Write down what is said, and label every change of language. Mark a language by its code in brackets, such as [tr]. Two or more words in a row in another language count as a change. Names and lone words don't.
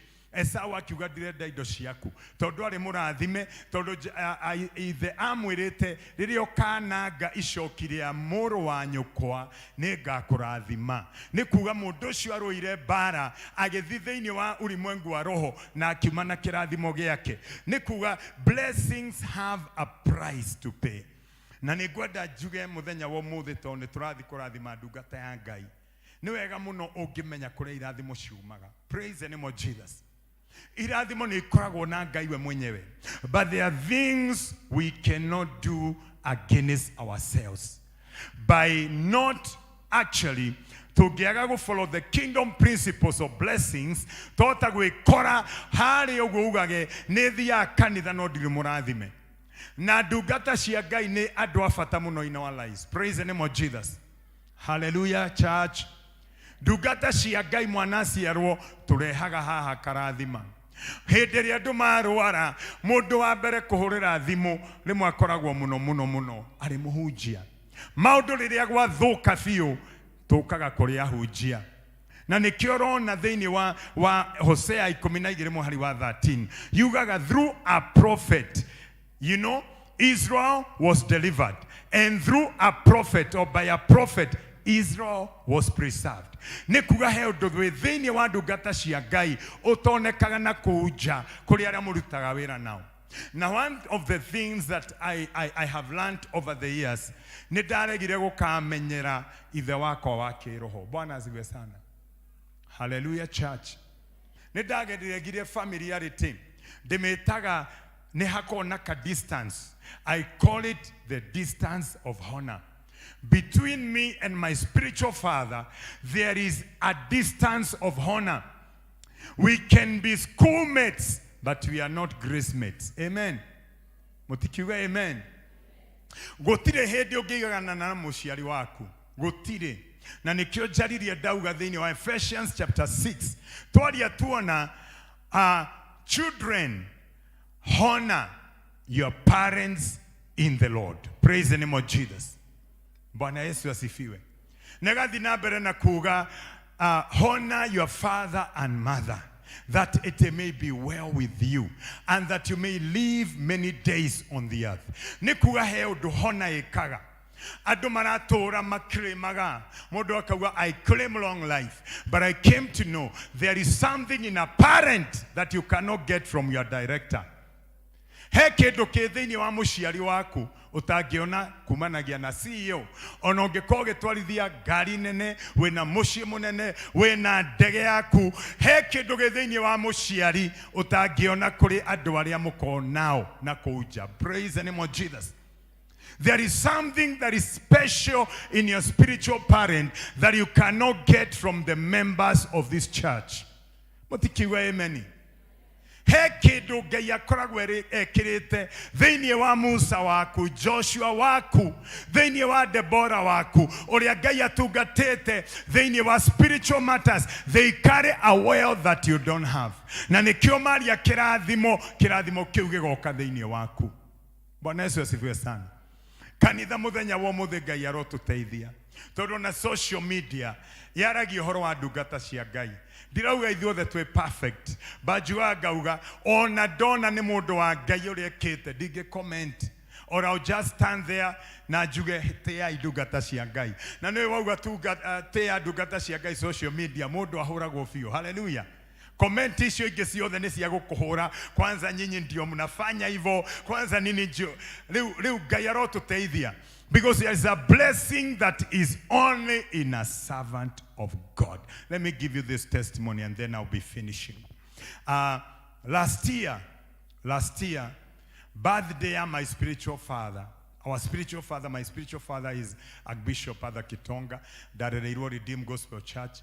[ki] Esau akiuga ndirenda indo ciaku, tondũ arĩ mũrathime, tondũ ithe amwĩrĩte rĩrĩa ũkananga icoki rĩa mũrũ wa nyũkwa nĩngakũrathima. Nĩ kuga mũndũ ũcio arũire mbara, agĩthi thĩinĩ wa ulimwengu wa roho na akiuma na kĩrathimo gĩake. Nĩ kuga [en] blessings have a price to pay. [ki] Na nĩngwenda njuge mũthenya wa ũmũthĩ, tondũ nĩtũrathi kũrathima ndungata ya Ngai, nĩ wega mũno ũngĩmenya kũrĩa irathimo ciumaga. [en] Praise the name of Jesus. [ki] Irathimo nĩ ikoragwo na Ngai we mwenyewe, [en] but there are things we cannot do against ourselves by not actually [ki] tũngĩaga gũ [en] follow the kingdom principles of blessings. [ki] Tota gwĩkora harĩ ũguo ugage nĩ thiaga kanitha no ndirĩ mũrathime. Na ndungata cia Ngai nĩ andũ a bata mũno [en] in our lives. Praise the name of Jesus. Hallelujah, church. [ki] ndungata cia Ngai mwana aciarwo turehaga haha karathima. Hĩndĩ ĩrĩa andũ marwara, mũndũ wa mbere kũhũrĩra thimũ rĩmwe akoragwo mũno arĩ mũhunjia. Maũndũ rĩrĩa gwathũka biũ tũkaga kũrĩ ahunjia. Na nĩkĩo ũrona thĩinĩ wa Hosea 12:13 yugaga [en] through a prophet, you know, Israel was delivered, and through a prophet or by a prophet Israel was preserved. [ki] Nikuga he ũndũ thĩinĩ wa ndungata cia Ngai ũtonekaga na kũnja kũrĩ arĩa mũrutaga wĩra nao. [en] Now, one of the things that I have learned over the years, [ki] nĩ ndaregire gũkamenyera ithe wakwa wa kĩroho. [sw] Bwana asifiwe sana. [en] Hallelujah, church. [ki] Nĩ ndageregire familiarity. Ndĩmĩtaga nĩ hakona ka distance. [en] I call it the distance of honor. Between me and my spiritual father, there is a distance of honor. We can be schoolmates, but we are not grace mates. [ki] Amen. Mutikiwe amen. Gotire hĩndĩ ũngĩigana na mũciari waku. Gotire. Na nikio jariria dauga thĩinĩ wa Ephesians chapter 6. Twaria tuona [en] children, honor your parents in the Lord. Praise the name of Jesus. [sw] Bwana Yesu asifiwe. [ki] Negathi na mbere na kuga [en] honor your father and mother, that it may be well with you and that you may live many days on the earth. [ki] Nikuga he ũndũ honor ĩkaga. Andũ maratora makremaga. Mũndũ akauga [en] I claim long life, but I came to know there is something in a parent that you cannot get from your director. [ki] He kĩndũ kĩ thĩinĩ wa mũciari waku ũtangĩona kumanagia na CEO. Ona ũngĩkorwo ũgĩtwarithia ngari nene, wĩna mũciĩ mũnene, wĩna ndege yaku, he kĩndũ gĩ thĩinĩ wa mũciari ũtangĩona kũrĩ andũ arĩa mũkoragwo nao na kũu nja. [en] Praise the name of Jesus. There is something that is special in your spiritual parent that you cannot get from the members of this church. [ki] Mũtikiuga amen. He kĩndũ Ngai akoragwo ekĩrĩte thĩinĩ wa Musa waku, Joshua waku, thĩinĩ wa Deborah waku, ũrĩa Ngai atungatĩte thĩinĩ wa [en] spiritual matters. They carry a wealth that you don't have. [ki] Na nĩkĩo maria kĩrathimo kĩu gĩgoka thĩinĩ waku. [sw] Bwana Yesu asifiwe sana. [ki] Kanitha mũthenya wa ũmũthĩ Ngai arotũteithia. Tondũ na [en] social media [ki] yaragia ũhoro wa ndungata cia Ngai. Ndirauga ithuothe twĩ perfect. Banjua ngauga ona ndona nĩ mũndũ wa Ngai ũrĩa ekĩte ndingĩ-comment. [en] Or I'll just stand there [ki] na njuge tea ndungata cia Ngai. Na nĩwe wauga tea ndungata cia Ngai [en] social media [ki] mũndũ ahũragwo biũ. Hallelujah. Comment icio ingĩ ciothe nĩ cia gũkũhũra. [sw] Kwanza nyinyi ndio mnafanya hivyo. Kwanza nini ndio. [ki] Rĩu Ngai arotũteithia. [en] Because there is a blessing that is only in a servant of God. Let me give you this testimony and then I'll be finishing. Last year, birthday my spiritual father. My spiritual father is Archbishop Father Kitonga, Darereiro Redeemed Gospel Church.